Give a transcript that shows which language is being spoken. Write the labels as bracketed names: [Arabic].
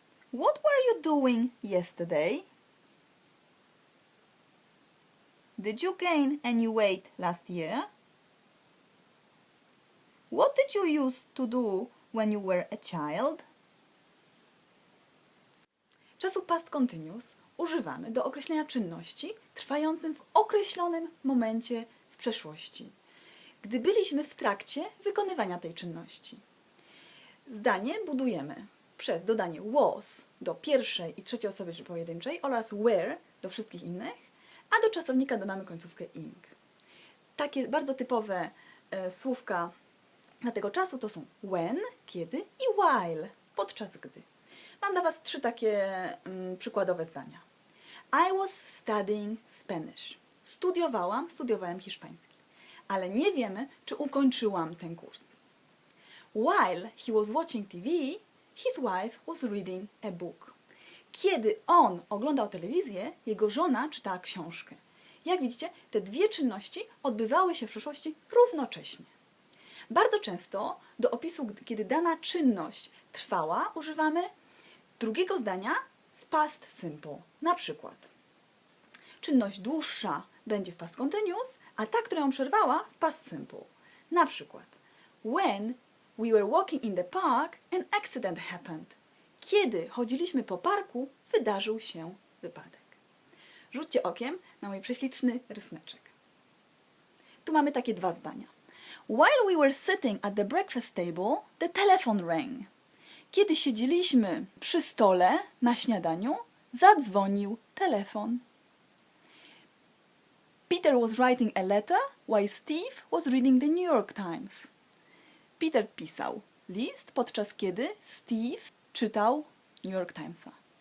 [English] What were you doing yesterday? Did you gain any weight last year? What did you used to do when you were a child? [Polish] Czasu past continuous używamy do określenia czynności trwającym w określonym momencie w przeszłości, gdy byliśmy w trakcie wykonywania tej czynności. Zdanie budujemy przez dodanie was do pierwszej i trzeciej osoby pojedynczej oraz were do wszystkich innych, a do czasownika dodamy końcówkę ing. Takie bardzo typowe słówka dla tego czasu to są when, kiedy i while, podczas gdy. Mam dla Was 3 takie przykładowe zdania. [English] I was studying Spanish. [Polish] Studiowałem hiszpański, ale nie wiemy, czy ukończyłam ten kurs. [English] While he was watching TV, his wife was reading a book. [Polish] Kiedy on oglądał telewizję, jego żona czytała książkę. Jak widzicie, te dwie czynności odbywały się w przeszłości równocześnie. Bardzo często do opisu, kiedy dana czynność trwała, używamy drugiego zdania w past simple. Na przykład czynność dłuższa będzie w past continuous, a ta, która ją przerwała, w past simple. Na przykład [English] when we were walking in the park, an accident happened. [Polish] Kiedy chodziliśmy po parku, wydarzył się wypadek. Rzućcie okiem na mój prześliczny rysmeczek. Tu mamy takie 2 zdania. [English] While we were sitting at the breakfast table, the telephone rang. [Polish] Kiedy siedzieliśmy przy stole na śniadaniu, zadzwonił telefon. [English] Peter was writing a letter while Steve was reading the New York Times. [Polish] Peter pisał list, podczas kiedy Steve czytał New York Timesa.